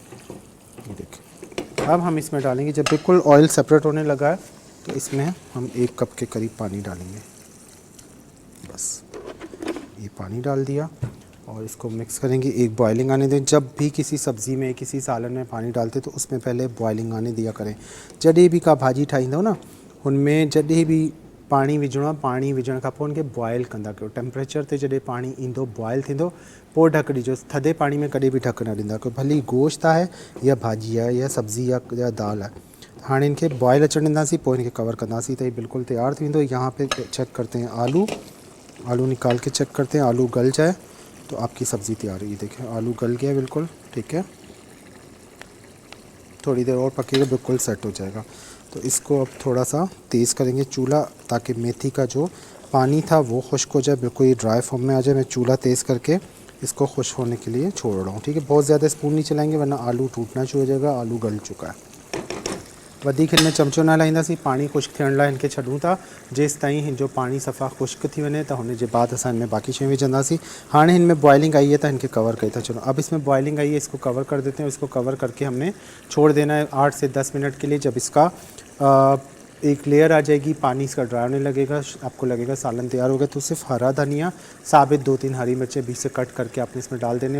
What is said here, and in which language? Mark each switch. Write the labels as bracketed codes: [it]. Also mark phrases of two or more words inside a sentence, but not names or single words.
[ur] یہ دیکھیے، اب ہم اس میں ڈالیں گے، جب بالکل [en] oil separate [ur] ہونے لگا ہے تو اس میں ہم 1 کپ کے قریب پانی ڈالیں گے. بس یہ پانی ڈال دیا اور اس کو مکس کریں گے، ایک بوائلنگ آنے دیں. جب بھی کسی سبزی میں، کسی سالن میں پانی ڈالتے تو اس میں پہلے بوائلنگ آنے دیا کریں. [sd] जॾहिं भी का भाजी ठाहींदव न, उनमें जॾहिं भी पानी विझणो आहे, पानी विझण खां पोइ उनखे बॉइल कंदा कयो। टेम्परेचर ते जॾहिं पानी ईंदो, बॉइल थींदो, पोइ ढक ॾिजो। थधे पानी में कॾहिं भी ढक न ॾींदा कयो, भली गोश्त आहे या भाजी आहे या सब्ज़ी या दाल आहे। हाणे इनखे बॉइल अचण ॾींदासीं, पोइ इनखे कवर कंदासीं त बिल्कुलु तैयार थी वेंदो। [ur] یہاں پہ چیک کرتے ہیں آلو نکال کے چیک کرتے ہیں، آلو گل جائے تو آپ کی سبزی تیار ہے. یہ دیکھیں آلو گل گیا بالکل، ٹھیک ہے۔ تھوڑی دیر اور پکے گا، بالکل سیٹ ہو جائے گا. تو اس کو اب تھوڑا سا تیز کریں گے چولہا، تاکہ میتھی کا جو پانی تھا وہ خشک ہو جائے، بالکل یہ [en] dry form [ur] میں آ جائے. میں چولہا تیز کر کے اس کو خشک ہونے کے لیے چھوڑ رہا ہوں، ٹھیک ہے. بہت زیادہ سپون نہیں چلائیں گے ورنہ آلو ٹوٹنا شروع ہو جائے گا. آلو گل چکا ہے. [sd] वधीक हिन में चमचो न हलाईंदासीं, पानी खुश्क थियण लाइ हिनखे छॾूं था। जेसि ताईं हिन जो पानी सफ़ा खुश्क थी वञे त हुन जे बाद असां हिन में बाक़ी शयूं विझंदासीं। हाणे हिन में बॉइलिंग आई है तो इनके कवर कई था। [ur] چلو اب اس میں بوائلنگ آئی ہے، اس کو کور کر دیتے ہیں. اس کو کور کر کے ہم نے چھوڑ دینا ہے 8 سے 10 منٹ کے لیے. جب اس کا ایک لیئر آ جائے گی، پانی اس کا ڈرائی ہونے لگے گا، آپ کو لگے گا سالن تیار ہو گیا. تو صرف ہرا دھنیا، ثابت 2-3 ہری مرچیں بیچ سے کٹ کر کے آپ نے اس میں ڈال دینے ہیں.